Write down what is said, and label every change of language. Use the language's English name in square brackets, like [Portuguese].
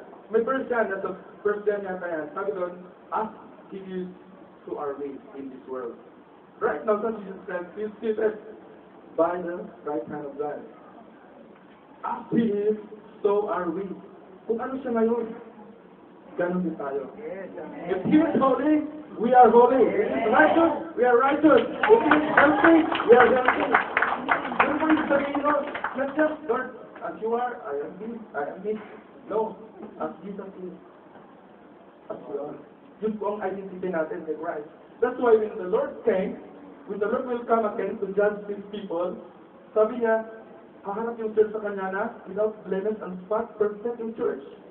[Filipino] May verse yan, nasa verse yan yata yan. Sabi doon, [English] as He is, so are we in this world. Right now, God Jesus Christ is seated by the right hand of God. As He is, so are we. [Filipino] Kung ano siya ngayon, ganun din tayo. [English] If He is holy, we are holy. If He is righteous, we are righteous. If He is healthy, we are healthy. [Filipino] Yun po yung sabihin nun, [English] not just, Lord, as you are, I am this. No, as Jesus is, as you are. [Filipino] Yun po ang identity natin kay Christ. [English] That's why when the Lord will come again to judge His people, [Filipino] sabi niya, hahanap yung church sa Kanya na [English] without blemish and spot, [Filipino] perfect yung church.